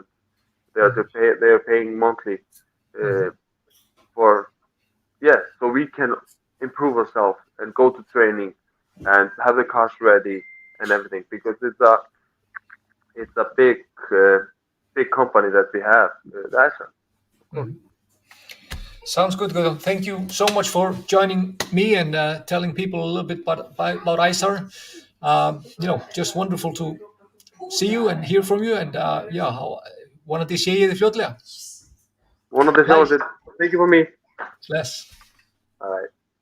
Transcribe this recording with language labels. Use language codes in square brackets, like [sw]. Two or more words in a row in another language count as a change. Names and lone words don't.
[en] They are paying monthly for so we can improve ourselves and go to training and have the cars ready and everything, because it's a big company that we have, the Iceland. Sounds good, Gudjon. Thank you so much for joining me and telling people a little bit about Ice-Sar. Just wonderful to see you and hear from you. [is] And vonandi sé ég þig fljótlega. Vonandi sjáum við. [en] Thank you for me. Bless. All right.